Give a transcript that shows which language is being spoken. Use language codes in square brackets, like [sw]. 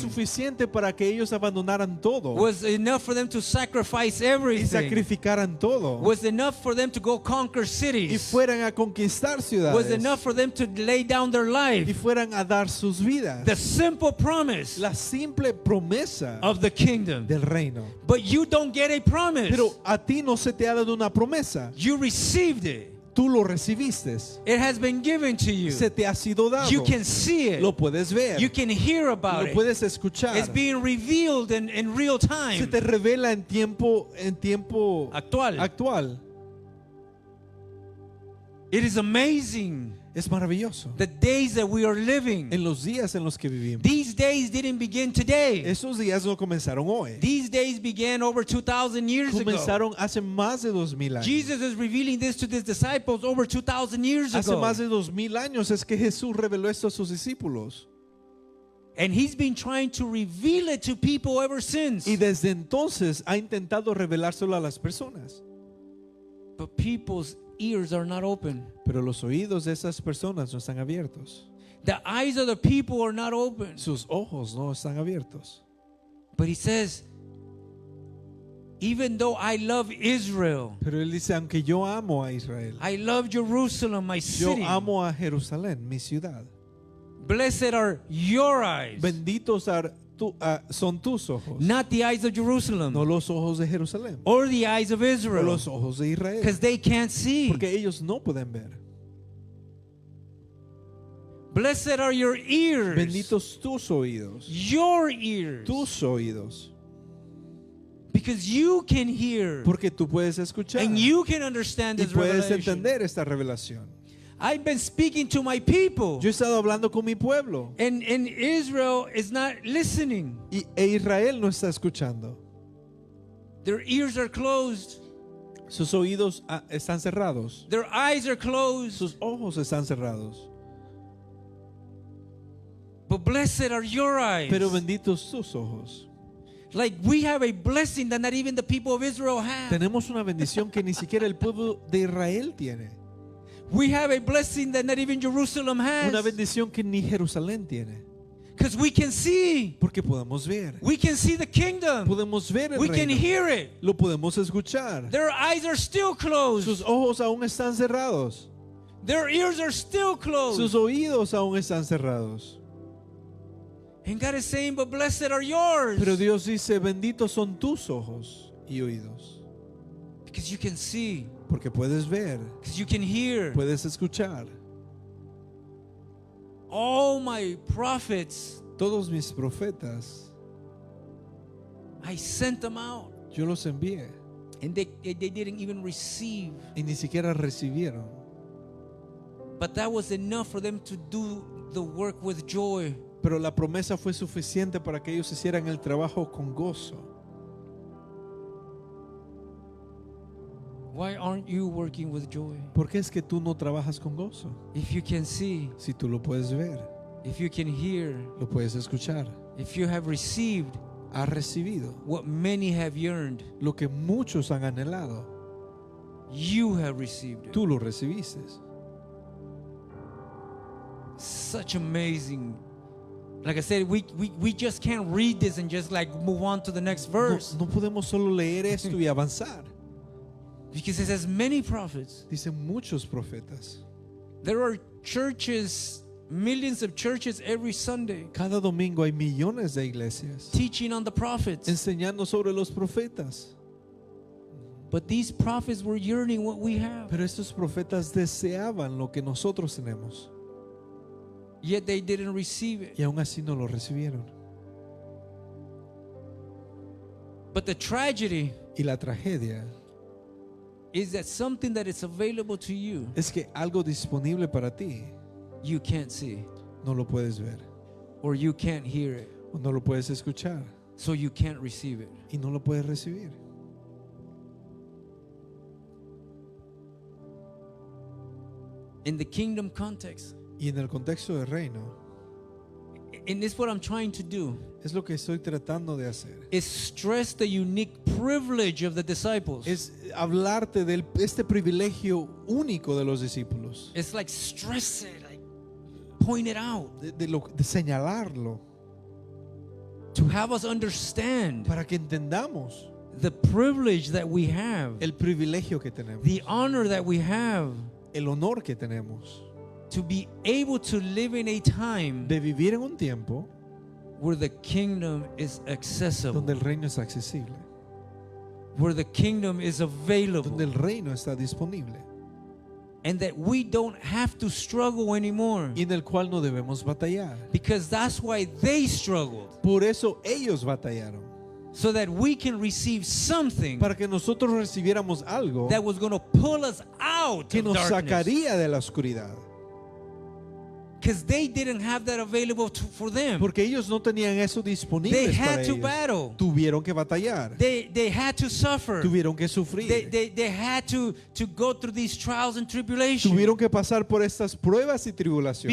[es] suficiente para que ellos abandonaran todo [en] Was enough for them to sacrifice [es] y [en] everything. [es] sacrificaran todo [en] Was enough for them to go conquer [es] y [en] cities. [es] fueran a conquistar [en] Was [es] ciudades [en] enough for them to lay down their [es] y [en] life. [es] fueran a dar sus vidas. [en] The simple promise [es] La simple promesa [en] of the kingdom. [es] del reino. [en] But you don't get a promise. [es] Pero a ti no se te ha dado una promesa. [en] You received it. [es] tú lo recibiste. [en] It has been given to you. [es] Se te ha sido dado. [en] You can see it. [es] Lo puedes ver. [en] You can hear about [es] Lo [en] it. [es] puedes escuchar. [en] It's being revealed in real [es] Se [en] time. [es] te revela en tiempo actual. [en] It is amazing [es] Es maravilloso. [en] the days that we are living. [es] En los días en los que vivimos. [en] These days didn't begin today. [es] Esos días no comenzaron hoy. [en] These days began over 2,000 years ago. [es] Comenzaron hace más de 2000 años. [en] Jesus is revealing this to his disciples over 2,000 years [es] Hace [en] ago. [es] más de 2000 años es que Jesús reveló esto a sus discípulos. [en] And he's been trying to reveal it to people ever since. [es] Y desde entonces ha intentado revelárselo a las personas. [en] But people's ears are not open. [es] Pero los oídos de esas personas no están abiertos. [en] The eyes of the people are not open. [es] Sus ojos no están abiertos. [en] But he says, even though I love Israel, [es] Pero él dice, aunque yo amo a Israel, [en] I love Jerusalem, my [es] yo [en] city. [es] amo a Jerusalén, mi ciudad. [en] Blessed are your eyes, [es] Benditos son tus ojos, [en] not the eyes of Jerusalem [es] no los ojos de Jerusalén, [en] or the eyes of [es] o [en] Israel, [es] los ojos de Israel, [en] because they can't see. [es] porque ellos no pueden ver. [en] Blessed are your ears, [es] Benditos tus oídos, [en] your ears, [es] tus oídos, [en] because you can hear [es] porque tú puedes escuchar [en] and you can understand [es] y [en] this [es] puedes [en] revelation. [es] entender esta revelación. [en] I've been speaking to my people, [es] Yo he estado hablando con mi pueblo [en] and Israel is not listening. [es] e Israel no está escuchando. [en] Their ears are closed. [es] Sus oídos están cerrados, [en] Their eyes are closed. [es] sus ojos están cerrados. [en] But blessed are your eyes. [es] Pero benditos tus ojos. [en] Like we have a blessing that not even the people of Israel have. [es] Tenemos una bendición que ni siquiera el pueblo de Israel tiene. [en] We have a blessing that not even Jerusalem [es] Una [en] has. [es] bendición que ni Jerusalén tiene. [en] Because we can see. [es] Porque podemos ver. [en] We can see the kingdom. [es] Podemos ver el [en] We can [es] reino. [en] hear it. [es] Lo podemos escuchar. [en] Their eyes are still closed. [es] Sus ojos aún están cerrados. [en] Their ears are still closed. [es] Sus oídos aún están cerrados. [en] And God is saying, but blessed are yours. [es] Pero Dios dice, benditos son tus ojos y oídos. [en] Because you can see. [es] Porque puedes ver, [en] Because you can hear. [es] puedes escuchar. [en] All my prophets, [es] Todos mis profetas, [en] I sent them out. [es] yo los envié [en] And they didn't even receive. [es] y ni siquiera recibieron. [en] But that was enough for them to do the work with joy. [es] Pero la promesa fue suficiente para que ellos hicieran el trabajo con gozo. [en] Why aren't you working with joy? [es] ¿Por qué es que tú no trabajas con gozo? [en] If you can see, [es] Si tú lo puedes ver, [en] if you can hear, [es] lo puedes escuchar. [en] if you have received [es] Has recibido [en] what many have yearned, [es] lo que muchos han anhelado. [en] you have received it. [es] Tú lo recibiste. [en] Such amazing. Like I said, we just can't read this and just like move on to the next verse. [es] No podemos solo leer esto y avanzar. [en] Because it says many prophets. [es] Dicen muchos profetas. [en] There are churches, millions of churches every Sunday [es] Cada domingo hay millones de iglesias [en] teaching on the prophets. [es] enseñando sobre los profetas. [en] But these prophets were yearning what we have. [es] Pero estos profetas deseaban lo que nosotros tenemos [en] Yet they didn't receive it. [es] y aún así no lo recibieron. [en] But the tragedy [es] Y la tragedia [en] is that something that is available to you, [es] es que algo disponible para ti [en] you can't see, [es] no lo puedes ver [en] or you can't hear it, [es] o no lo puedes escuchar [en] so you can't receive it. [es] y no lo puedes recibir. [en] In the kingdom context, [es] Y en el contexto del reino [en] and this is what I'm trying to do, [es] es lo que estoy tratando de hacer. [en] is stress the unique privilege of the disciples. [es] Es hablarte de este privilegio único de los discípulos, [en] It's like stress it, like point it out, [es] de señalarlo [en] to have us understand [es] para que entendamos [en] the privilege that we have, [es] el privilegio que tenemos, [en] the honor that we have [es] el honor que tenemos [en] to be able to live in a time [es] de vivir en un tiempo [en] where the kingdom is accessible, [es] donde el reino es accesible, [en] where the kingdom is available. [es] donde el reino está disponible. [en] and that we don't have to struggle anymore. [es] y en el cual no debemos batallar. [en] Because that's why they struggled. [es] Por eso ellos batallaron, [en] So that we can receive something [es] para que nosotros recibiéramos algo [en] that was going to pull us out [es] que [en] of [es] nos [en] darkness. [es] sacaría de la oscuridad. [en] Because they didn't have that available for them. [es] Porque ellos no tenían eso [en] They [es] disponible para [en] had to [es] ellos. [en] battle. [es] Tuvieron que batallar. [en] They had to suffer. [es] Tuvieron que sufrir. [en] They had to go through these trials and tribulations. [es] Tuvieron que pasar por estas pruebas y tribulaciones.